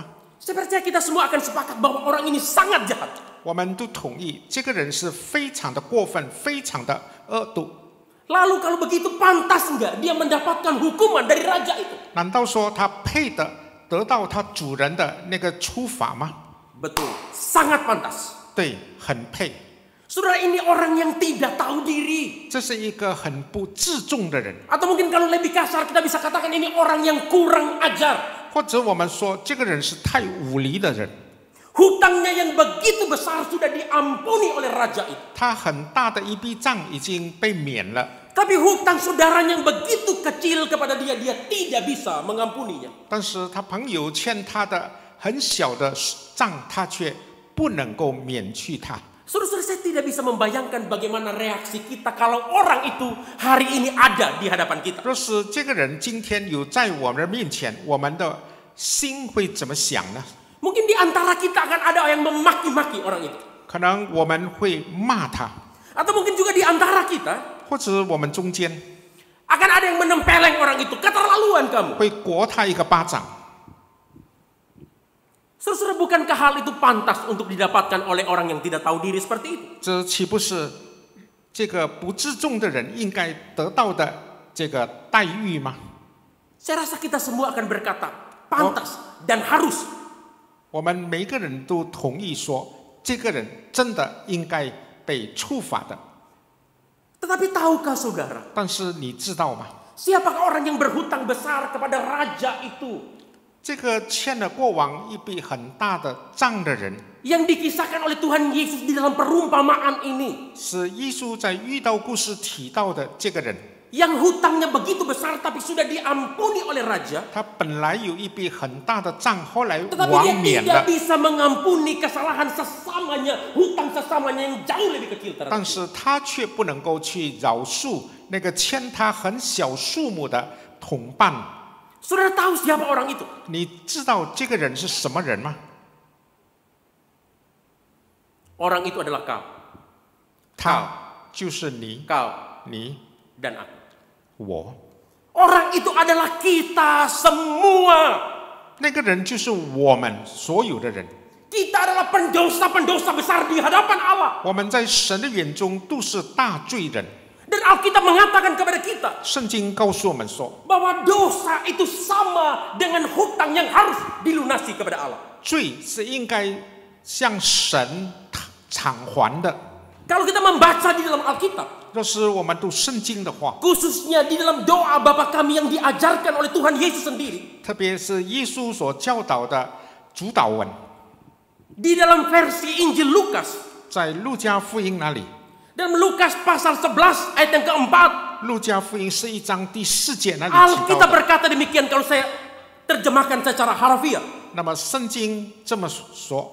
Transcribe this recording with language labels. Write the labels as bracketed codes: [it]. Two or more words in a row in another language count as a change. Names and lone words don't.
[id] Saya percaya kita semua akan sepakat bahwa orang ini sangat jahat. [zh] 我们都同意，这个人是非常的过分，非常的恶毒。 [id] Lalu kalau begitu pantas enggak dia mendapatkan hukuman dari raja itu? [zh] 难道说他配得到他主人的那个处罚吗？ [id] Betul, sangat pantas. [zh] 对，很配。 [id] Saudara, ini orang yang tidak tahu diri. [zh] 这是一个很不自重的人， [id] Atau mungkin kalau lebih kasar kita bisa katakan ini orang yang kurang ajar. [zh] 或者我们说这个人是太无理的人。 [id] Hutangnya yang begitu besar sudah diampuni oleh raja itu. [zh] 他很大的一笔账已经被免了， [id] Tapi hutang saudaranya yang begitu kecil kepada dia, dia tidak bisa mengampuninya. [zh] 但是他朋友欠他的很小的账，他却不能够免去他。 [id] Saudara-saudara, saya tidak bisa membayangkan bagaimana reaksi kita kalau orang itu hari ini ada di hadapan kita. [zh] 若是这个人今天有在我们的面前，我们的心会怎么想呢？ [id] Mungkin di antara kita akan ada yang memaki-maki orang itu. [zh] 可能我们会骂他， [id] Atau mungkin juga di antara kita [zh] 或者我们中间 [id] akan ada yang menempeleng orang itu. Keterlaluan kamu. [zh] 会掴他一个巴掌。 [id] Saudara, bukankah hal itu pantas untuk didapatkan oleh orang yang tidak tahu diri seperti itu? [zh] 这岂不是这个不自重的人应该得到的这个待遇吗？ [id] Saya rasa kita semua akan berkata pantas dan harus. [zh] 我们每个人都同意说，这个人真的应该被处罚的。 [id] Tetapi tahukah saudara, [zh] 但是你知道吗？ [id] siapakah orang yang berhutang besar kepada raja itu? [zh] 这个欠了国王一笔很大的账的人， [id] Yang dikisahkan oleh Tuhan Yesus di dalam perumpamaan ini. [zh] 是耶稣在遇到故事提到的这个人。 [id] Yang hutangnya begitu besar tapi sudah diampuni oleh raja. [zh] 他本来有一笔很大的账，后来 [id] Tetapi [zh] 王 [id] dia [zh] 免 [id] tidak [zh] 了， [id] bisa mengampuni kesalahan sesamanya, hutang sesamanya yang jauh lebih kecil terhadap [zh] 但是他却不能够去饶恕那个欠他很小数目的同伴。 [id] Saudara tahu siapa orang itu? [zh] 你知道这个人是什么人吗？ [id] Orang itu adalah kau, [zh] 他就是你， [id] kau [zh] 你 [id] dan aku. [zh] 我。 [id] Orang itu adalah kita semua. [zh] 那个人就是我们所有的人。 [id] Kita adalah pendosa-pendosa besar di hadapan Allah. [zh] 我们在神的眼中都是大罪人。 [id] Dan Alkitab mengatakan kepada kita [zh] 圣经告诉我们说， [id] bahwa dosa itu sama dengan hutang yang harus dilunasi kepada Allah. [zh] 罪是应该向神偿还的。 [id] Kalau kita membaca di dalam Alkitab, [zh] 若是我们读圣经的话， [id] khususnya di dalam doa Bapa kami yang diajarkan oleh Tuhan Yesus sendiri, [zh] 特别是耶稣所教导的主导文， [id] di dalam versi Injil Lukas, [zh] 在路加福音那里， [id] dalam Lukas pasal 11 ayat yang keempat, [zh] 路加福音11章第4节那里提 [id] Alkitab [zh] 到的。 [id] berkata demikian kalau saya terjemahkan secara harfiah. [zh] 那么圣经这么说，